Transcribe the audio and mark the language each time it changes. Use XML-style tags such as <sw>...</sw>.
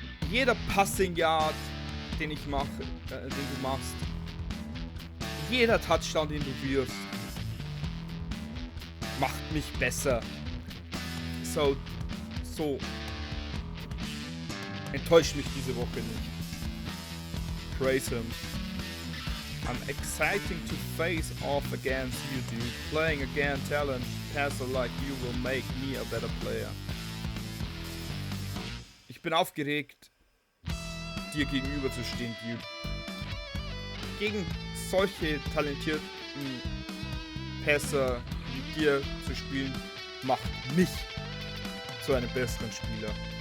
<de>Jeder Passing Yard, den du machst, jeder Touchdown, den du wirfst, macht mich besser. So enttäuscht mich diese Woche nicht.</de> <en>Praise him. I'm exciting to face off against you, dude. Playing against talent passer like you will make me a better player.</en> <de>Ich bin aufgeregt, dir gegenüber zu stehen, dude. Gegen solche talentierten Passer wie dir zu spielen, macht mich zu einem besseren Spieler.</de>